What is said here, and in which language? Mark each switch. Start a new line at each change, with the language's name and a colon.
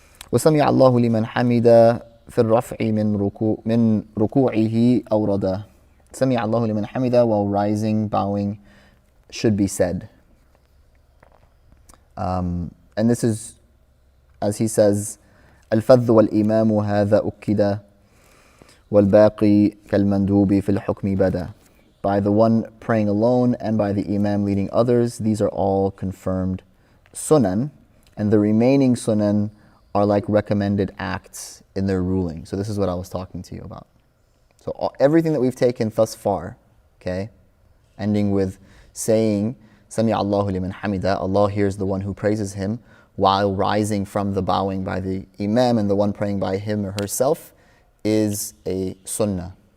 Arabic: وَسَمِعَ اللَّهُ لِمَنْ حَمِدَ فِي الرَّفْعِ مِنْ رُكُوعِهِ أَوْرَدَ. سَمِعَ اللَّهُ لِمَنْ حَمِدَ,
English: while rising, bowing, should be said. And this is, as he says,
Arabic: الفذ والإمام هذا أكد والباقي كالمندوب في الحكم بدا.
English: By the one praying alone and by the imam leading others, these are all confirmed sunan, and the remaining sunan are like recommended acts in their ruling. So this is what I was talking to you about. So everything that we've taken thus far, okay, ending with saying Sami Allahu liman hamida, Allah hears the one who praises him, while rising from the bowing by the imam and the one praying by him or herself, is a sunnah.